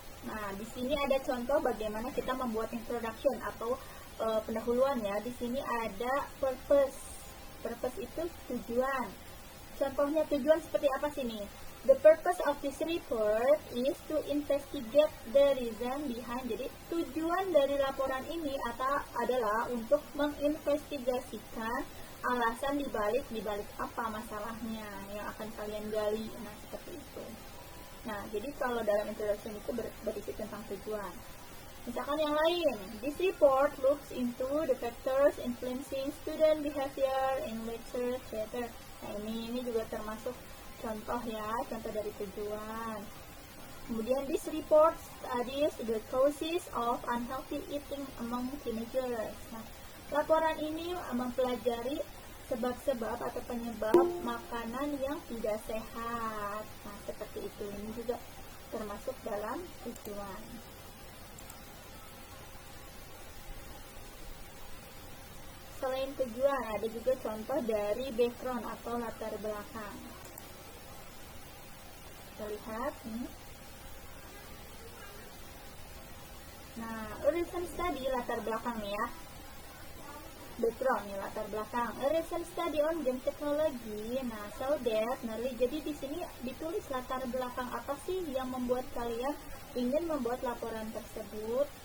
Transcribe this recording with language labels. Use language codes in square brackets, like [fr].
[id] Nah, di sini ada contoh bagaimana kita membuat introduction atau pendahuluan ya. Di sini ada purpose. Purpose itu tujuan. Contohnya tujuan seperti apa sini? [en] The purpose of this report is to investigate the reason behind. [id] Jadi tujuan dari laporan ini adalah untuk menginvestigasikan alasan dibalik apa masalahnya yang akan kalian gali. Nah, seperti itu. Nah, jadi kalau dalam introduction itu berisi tentang tujuan. Misalkan yang lain, [en] this report looks into the factors influencing student behavior in lecture theater. [id] Nah, ini juga termasuk contoh ya, contoh dari tujuan. Kemudian [en] this report studies the causes of unhealthy eating among teenagers. [id] Nah, laporan ini mempelajari sebab-sebab atau penyebab makanan yang tidak sehat. Nah, seperti itu. Ini juga termasuk dalam tujuan. Selain tujuan, ada juga contoh dari background atau latar belakang. Kita lihat nih. Nah, [en] recent study [id] latar belakang ya. Background ya, latar belakang. [en] A recent study on game technology. [id] Nah, [en] so that, [id] jadi di sini ditulis latar belakang apa sih yang membuat kalian ingin membuat laporan tersebut.